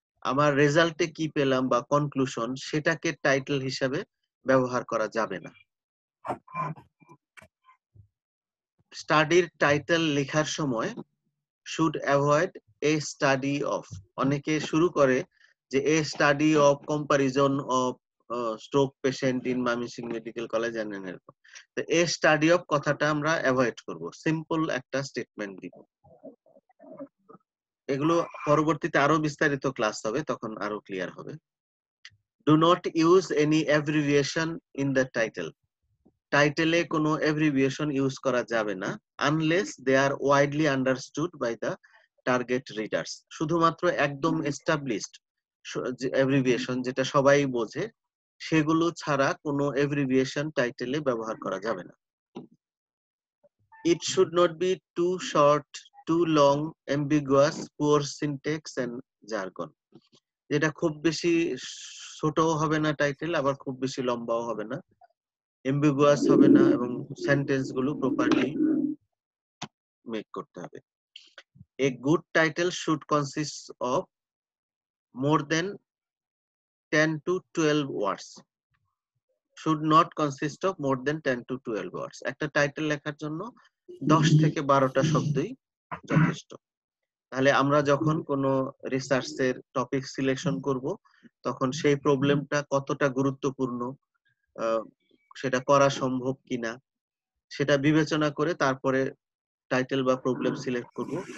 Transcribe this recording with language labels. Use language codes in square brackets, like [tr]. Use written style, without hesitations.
[bn] আমার রেজাল্টে কি পেলাম বা কনক্লুশন সেটাকে টাইটেল হিসাবে ব্যবহার করা যাবে না। স্টাডির টাইটেল লেখার সময় [en] should avoid a study of. [bn] অনেকে শুরু করে যে [en] a study of comparison of stroke patient in Mymensingh Medical College and [bn] এরকম। তো [en] a study of [bn] কথাটা আমরা অ্যাভয়েড করব, সিম্পল একটা স্টেটমেন্ট দিব। এগুলো পরবর্তীতে আরো বিস্তারিত ক্লাস হবে, তখন আরো ক্লিয়ার হবে। [en] Do not use any abbreviation in the title. [bn] টাইটেলে কোনো অ্যাব্রিভিয়েশন ইউজ করা যাবে না [en] Unless they are widely understood by the target readers. [bn] শুধুমাত্র একদম এস্টাবলিশড অ্যাব্রিভিয়েশন যেটা সবাই বোঝে সেগুলো ছাড়া কোনো অ্যাব্রিভিয়েশন টাইটেলে ব্যবহার করা যাবে না। [en] It should not be too short, too long, ambiguous, poor syntax and jargon. [bn] যেটা খুব বেশি ছোটও হবে না টাইটেল, আবার খুব বেশি লম্বাও হবে না, এম্বিগুয়াস হবে না, এবং সেন্টেন্স গুলো প্রপারলি মেক করতে হবে। [en] A good title should consist of more than 10 to 12 words. Should not consist of more than 10 to 12 words. [bn] একটা টাইটেল লেখার জন্য 10 থেকে 12টা শব্দই যথেষ্ট। তাহলে আমরা যখন কোনো রিসার্চের টপিক সিলেকশন করব তখন সেই প্রবলেমটা কতটা গুরুত্বপূর্ণ, সেটা করা সম্ভব কিনা সেটা বিবেচনা করে তারপরে টাইটেল বা প্রবলেম সিলেক্ট করব।